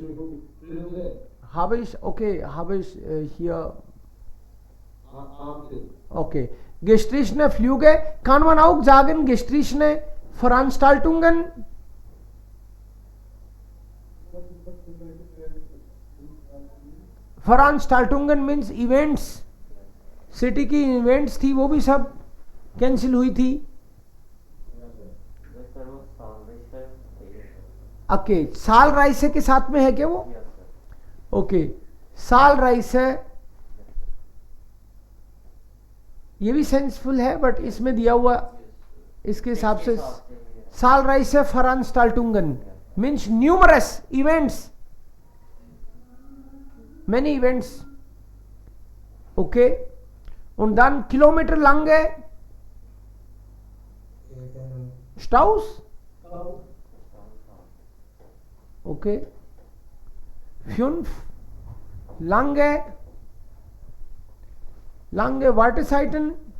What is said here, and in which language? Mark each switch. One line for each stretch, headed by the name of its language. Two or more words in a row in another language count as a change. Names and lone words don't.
German: Habe ich hier. Okay. Gestrichene Flüge, kann man auch sagen, gestrichene Veranstaltungen.
English: Veranstaltungen means events.
Hindi: सिटी की इवेंट्स थी वो भी सब कैंसिल हुई थी. ओके,
German: zahlreiche
Hindi: के साथ में है क्या वो? ओके,
German: zahlreiche
Hindi: ये भी सेंसफुल है, बट इसमें दिया हुआ इसके हिसाब से
German: zahlreiche Veranstaltungen
English: means numerous events, many events.
German: Okay, und dann Kilometer lange Staus. Okay, 5 lange Wartezeiten.